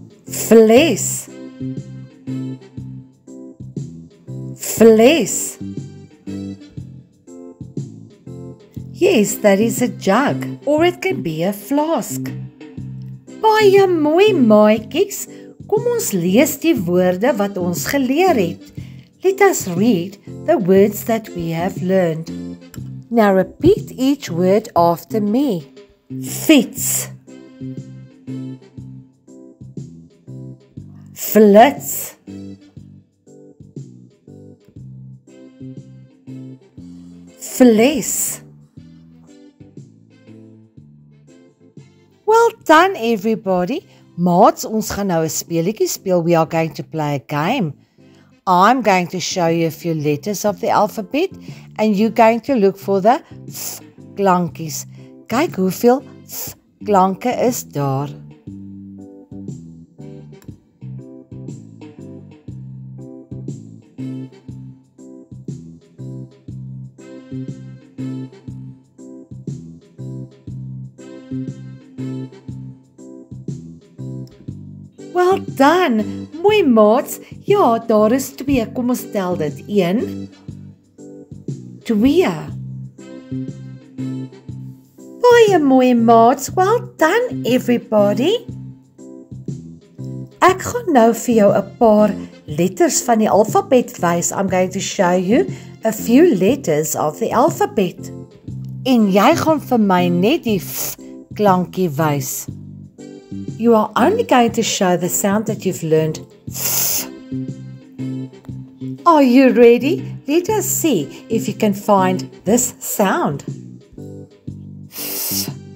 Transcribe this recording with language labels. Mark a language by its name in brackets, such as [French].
[Afrikaans] Fles. Fles. [English] Yes, that is a jug, or it can be a flask. [Afrikaans] Baie mooi maatjies, kom ons lees die woorde wat ons geleer het. [English] Let us read the words that we have learned. Now repeat each word after me. [Afrikaans] Fiets. Flits. Fles. [English] Well done everybody. [Afrikaans] Maats, ons gaan nou 'n speletjie speel. [English] We are going to play a game. I'm going to show you a few letters of the alphabet and you're going to look for the f klankies. [Afrikaans] Kyk hoeveel f klanke is daar. [English] Well done. [Afrikaans] Mooi maats. Ja, daar is 2. Kom ons tel dit. 1 2. Baie mooi maats. [English] Well done everybody. [Afrikaans] Ek gaan nou vir jou 'n paar letters van die alfabet wys. [English] I'm going to show you a few letters of the alphabet. [Afrikaans] En jy gaan vir my net die f klankie wys. [English] You are only going to show the sound that you've learned. F. Are you ready? Let us see if you can find this sound. F.